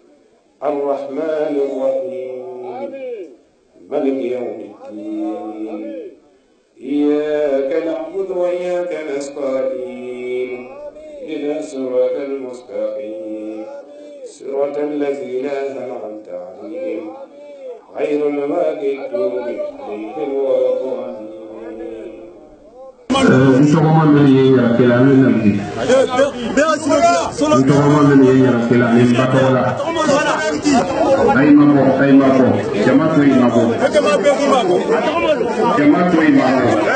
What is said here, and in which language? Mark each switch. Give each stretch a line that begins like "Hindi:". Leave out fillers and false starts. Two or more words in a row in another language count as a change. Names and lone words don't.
Arabic: الرحمن الرحيم مالك يوم الدين إياك نعبد وإياك نستعين إلى صراط المستقيم صراط الذين أنعمت عليهم غير المغضوب عليهم ولا الضالين
Bambara: Ntɔgɔma min ye yɛrɛ kɛlɛ an bɛ na bi. Ntɔgɔma min ye yɛrɛ kɛlɛ an bɛ ba tɔgɔ la. A ye ma bɔ, a ye ma bɔ. Jama to ye ma bɔ. Jama to ye ma bɔ.